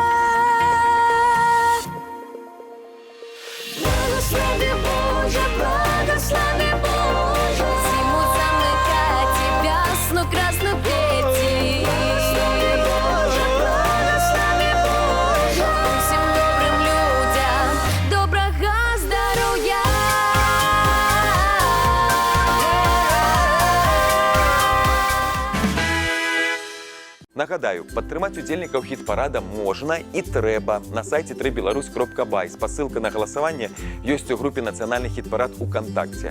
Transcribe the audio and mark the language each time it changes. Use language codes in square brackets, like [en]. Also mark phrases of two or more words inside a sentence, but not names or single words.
[ru] Благослови Боже, благослови Боже, зиму замыкать и весну красную петь. Благослови Боже, благослови Боже, всем добрым людям доброго здоровья. [be] Нагадаю, падтрымаць удзельнікаў хіт-парада можна і трэба на сайце 3беларусь.бай. Спасылка на галасаванне ёсць у групе «Нацыянальны хіт-парад» УКонтакце.